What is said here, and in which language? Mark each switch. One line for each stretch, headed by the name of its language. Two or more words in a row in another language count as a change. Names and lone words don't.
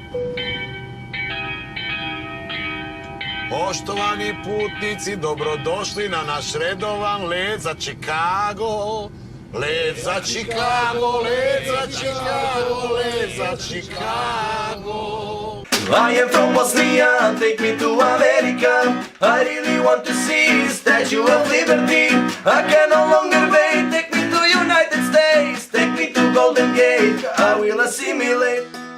Bosnian: Poštovani putnici, dobrodošli na naš redovan let za Chicago. Let za Chicago, let za Chicago, let za Chicago.
English: I am from Bosnia, take me to America. I really want to see Statue of Liberty. I can no longer wait, take me to United States. Take me to Golden Gate, I will assimilate.